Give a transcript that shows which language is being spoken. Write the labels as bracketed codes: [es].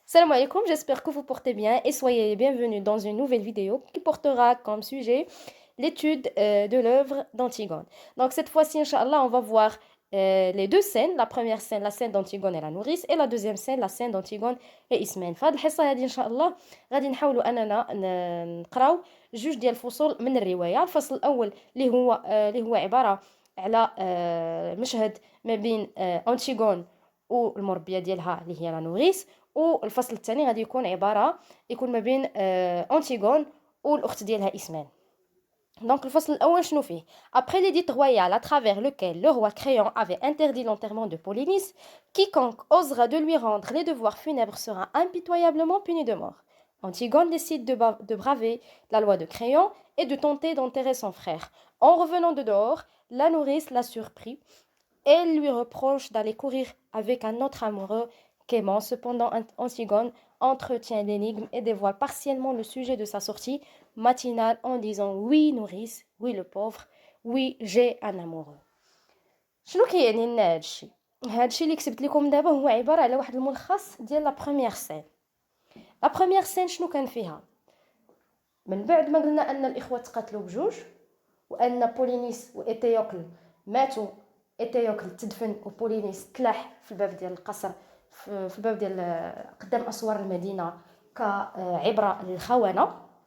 [fr] alaikum, j'espère que vous portez bien et soyez les bienvenus dans une nouvelle vidéo qui portera comme sujet l'étude de l'œuvre d'Antigone. Donc cette fois-ci, Inch'Allah, on va voir les deux scènes. La première scène, la scène d'Antigone et la nourrice, et la deuxième scène, la scène d'Antigone et Ismène. [ar] فهاد الحصة هذه إن شاء الله غادي نحاولوا أننا نقراو جوج ديال الفصول من الرواية. الفصل الأول اللي هو عبارة على مشهد ما بين أنتيغون والمربية ديالها اللي هي لا نوريس، والفصل الثاني غادي يكون ما بين أنتيغون والأخت ديالها إسمان. [fr] Donc, le fasl [ar] الأول شنو فيه؟ [fr] Après l'édit royal à travers lequel le roi Créon avait interdit l'enterrement de Polynice, quiconque osera de lui rendre les devoirs funèbres sera impitoyablement puni de mort. Antigone décide de braver la loi de Créon et de tenter d'enterrer son frère. En revenant de dehors, la nourrice l'a surpris. Elle lui reproche d'aller courir avec un autre amoureux qu'aimant. Cependant, Antigone entretient l'énigme et dévoile partiellement le sujet de sa sortie matinale en disant oui nourrice, oui le pauvre, oui j'ai un amoureux. [ar] شنو كيعني لنا هادشي؟ هادشي اللي كتبت لكم دابا هو عباره على واحد الملخص ديال لا بروميير سين. لا بروميير سين شنو كان فيها؟ من بعد ما قلنا ان الاخوه تقاتلوا بجوج وان بولينيس وايتيوكل ماتوا، ايتيوكل تدفن وبولينيس تلاح في الباب ديال القصر، في الباب ديال قدام اسوار المدينه كعبره للخونه.